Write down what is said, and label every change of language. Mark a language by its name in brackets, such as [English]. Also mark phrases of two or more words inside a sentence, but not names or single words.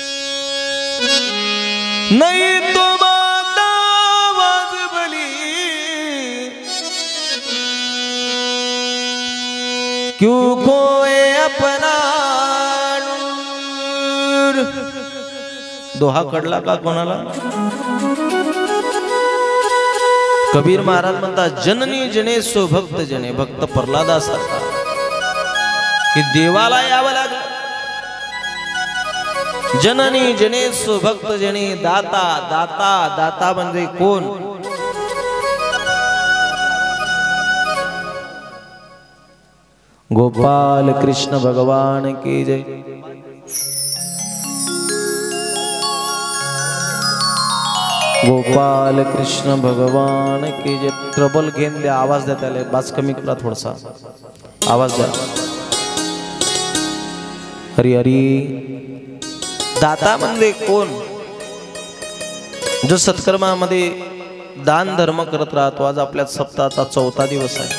[Hindi] नहीं तो माता वाजबली क्यों खोए अपना नूर। [Marathi] दोहा कळला का कोणाला? कबीर महाराज म्हणतात [Hindi] जननी जने सो भक्त जने, [Marathi] भक्त प्रल्हादासारखा की देवाला यावं लागलं। [Hindi] जननी जने सो भक्त जने, [Marathi] दाता दाता दाता म्हणजे कोण? [Hindi] गोपाल कृष्ण भगवान की जय। गोपाल कृष्ण भगवान की जय। [Marathi] ट्रबल घेऊन द्या, आवाज द्या, त्याला बास कमी करा, थोडासा आवाज द्या। हरी हरी। दाता म्हणजे कोण? जो सत्कर्मामध्ये दान धर्म करत राहतो। आज आपल्या सप्ताहाचा 4था दिवस आहे।